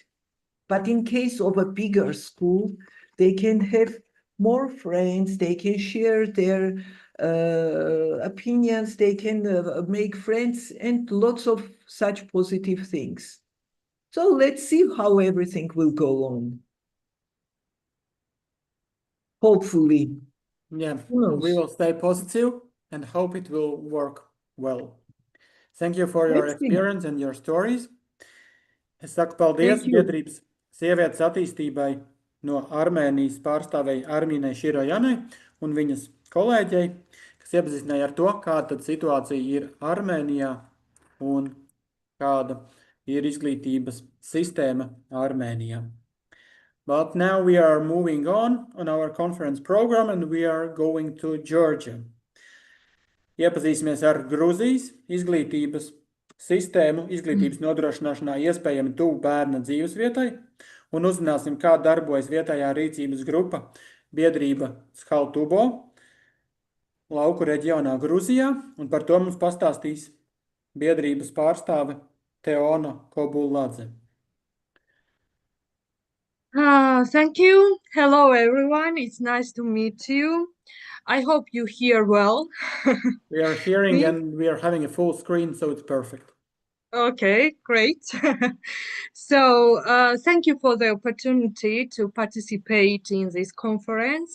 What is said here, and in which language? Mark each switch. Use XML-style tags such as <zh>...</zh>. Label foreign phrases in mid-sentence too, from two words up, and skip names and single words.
<en>But in case of a bigger school, they can have more friends, they can share their opinions, they can make friends and lots of such positive things. So let's see how everything will go on. Hopefully. Yeah, we will stay positive and hope it will work well. Thank you for your experience and your stories.</en> <lv>Es saku paldies biedrības sievietes attīstībai no Armēnijas pārstāvēji Armīnai Širojanai un viņas kolēģei, kas iepazīstināja ar to, kāda tad situācija ir Armēnijā un kāda ir izglītības sistēma Armēnijā.</lv> <en>But now we are moving on our conference program and we are going to Georgia.</en> <lv>Iepazīsimies ar Gruzijas izglītības sistēmu, izglītības nodrošināšanā iespējami tuvu bērna dzīvesvietai, un uzzināsim, kā darbojas vietējā rīcības grupa biedrība Situācija lauku reģionā Gruzijā, un par to mums pastāstīs biedrības pārstāve Teona Kobuladze.</lv> <en>Thank you. Hello, everyone. It's nice to meet you. I hope you hear well. We are hearing Me? and we are having a full screen, so it's perfect. Okay, great. So thank you for the opportunity to participate in this conference.</en>